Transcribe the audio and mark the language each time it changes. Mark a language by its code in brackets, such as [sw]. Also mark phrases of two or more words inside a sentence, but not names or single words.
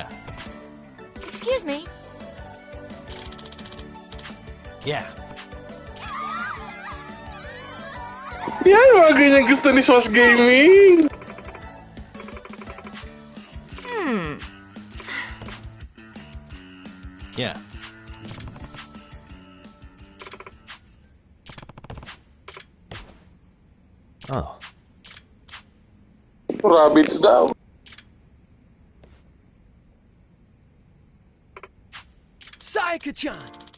[en] Excuse me. Yeah. [tl] Yan, mga ganyan gusto ni Swas Gaming. [en] Yeah. Oh. [tl] Rabbits daw. Sayaka-chan!